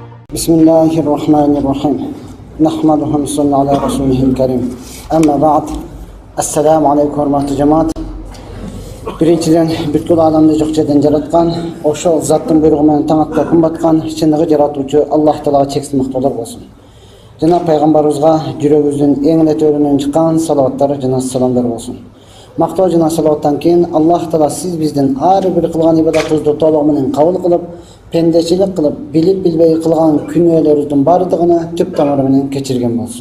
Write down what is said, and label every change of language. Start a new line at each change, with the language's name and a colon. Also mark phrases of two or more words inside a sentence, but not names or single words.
Arabic: بسم الله الرحمن الرحيم. نحمده ونصلي على رسوله الكريم. أما بعد. السلام عليكم
Turkmen: hormatly jamaat.
Kyrgyz: Birinchidan бүткүл аламды жок жерден жараткан, ошол заттын буйругу менен таң атпай күн баткан чыныгы жаратуучу Аллах Таалага чексиз мактоолор болсун. Жана пайгамбарыбызга жүрөгүбүздүн эң эле төрүнөн чыккан салаваттар жана саламдар болсун. Мактоо жана салаваттан кийин Аллах Таала сиз биздин ар бир кылган ибадатыбызды толугу менен кабыл кылып, пендечилик кылып, билип билбей кылган күнөөлөрүбүздүн бардыгына түп тамыры менен кечирген болсун.